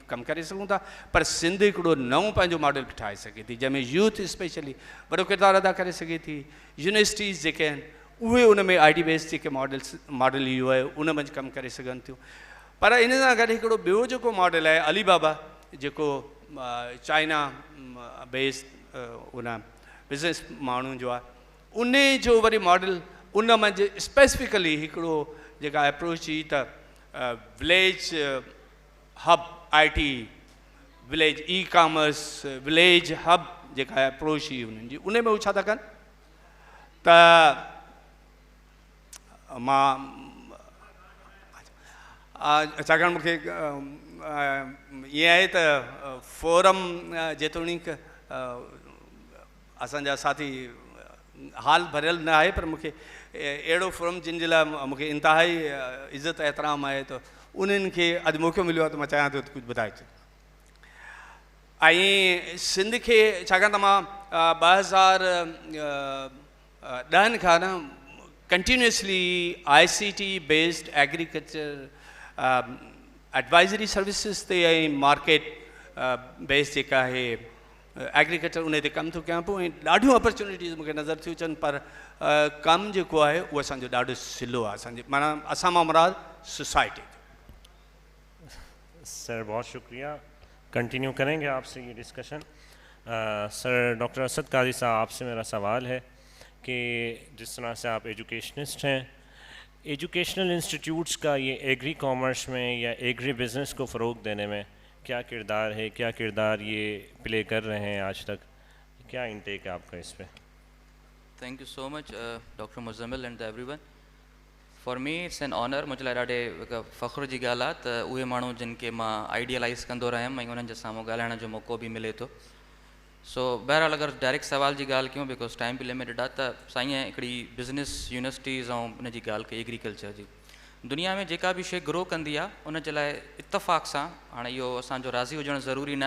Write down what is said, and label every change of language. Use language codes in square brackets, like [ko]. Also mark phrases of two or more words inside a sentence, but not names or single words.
[sd] कमु करे सघूं था पर सिंध हिकिड़ो नओं पंहिंजो मॉडल बि ठाहे सघे थी जंहिंमें [en] youth specially [sd] वॾो किरदारु अदा करे सघे थी यूनिवर्सिटीज़ जेके आहिनि उहे उन में [en] IT based [sd] जेके मॉडल इहो आहे उन में कमु करे सघनि थियूं पर इन सां गॾु हिकिड़ो ॿियो जेको मॉडल आहे अलीबाबा जेको [en] China based [sd] उन बिज़नेस माण्हुनि जो आहे उन जो वरी मॉडल उन मंझि स्पेसिफिकली हिकिड़ो जेका अप्रोच हुई त [en] village hub IT village e-commerce village hub [sd] जेका अप्रोच हुई उन्हनि जी उन में हू छा था कनि त मां छाकाणि मूंखे ईअं आहे त फोरम जेतोणीक असांजा साथी हाल भरियल न आहे पर मूंखे अहिड़ो फोरम जिन जे लाइ मूंखे इंतिहाई इज़त एतिराम आहे त उन्हनि खे अॼु मौक़ो मिलियो आहे त मां चाहियां थो त कुझु ॿुधाए छॾियो ऐं सिंध खे छाकाणि त मां 2010 खां न कंटिन्यूसली [en] ICT based agriculture advisory services [sd] ते ऐं [en] market based [sd] जेका आहे एग्रीकल्चर उन ते कमु थो कयां पोइ ऐं ॾाढियूं अपॉर्चुनिटीज़ मूंखे नज़र थियूं अचनि पर कमु जेको आहे उहो असांजो ॾाढो सिलो आहे असांजे माना असां मां मुराद सोसाइटी [ur] سر بہت شکریہ کنٹینیو کریں گے آپ سے یہ ڈسکشن سر ڈاکٹر اسد قاضی صاحب آپ سے میرا سوال ہے کہ جس طرح سے آپ ایجوکیشنسٹ ہیں [en] educational institutes [ur] کا یہ [en] agri commerce [ur] میں یا [en] agri business [ur] کو فروغ دینے میں کیا کردار ہے کیا کردار یہ پلے کر رہے ہیں آج تک کیا انٹیک ہے آپ کا اس پہ [en] thank you so much Doctor Muzammil and everyone for me it's an honour [sd] मुझे लाइ ॾाढे फ़ख्रु जी ॻाल्हि आहे त उहे माण्हू जिन खे मां आइडियलाइज़ कंदो रहियुमि ऐं उन्हनि जे साम्हूं ॻाल्हाइण जो मौक़ो बि मिले थो सो बहरहाल अगरि डायरेक्ट सवाल जी ॻाल्हि कयूं [en] because time [sd] बि लिमिटेड आहे त साईं हिकिड़ी [en] business universities [sd] ऐं उन जी ॻाल्हि कई एग्रीकल्चर जी दुनिया में जेका बि शइ ग्रो कंदी आहे उन जे लाइ इतफ़ाक़ सां हाणे इहो असांजो राज़ी हुजणु ज़रूरी न